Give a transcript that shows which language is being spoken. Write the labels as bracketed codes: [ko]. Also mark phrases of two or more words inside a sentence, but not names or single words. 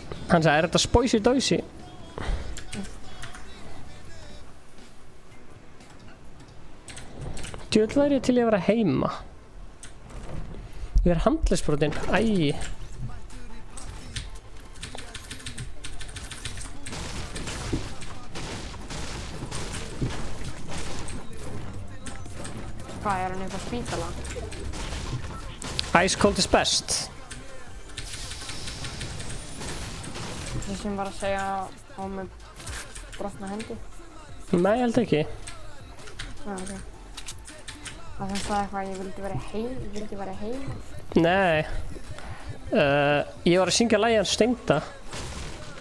[is] Hann sagði, er þetta spósið Dausi? Djöfull væri ég til í að vera heima. Ég er handleggsbrotinn, æi. Hvað er hann upp á spítala? [en] Ice Cold is best. [is] Þessi sem var að segja á með brotna hendi? Nei, ég held ekki. Já, ok. Það sem sagði eitthvað að ég vildi vera heim. Nei. Ég var að syngja lagið hans Steinda.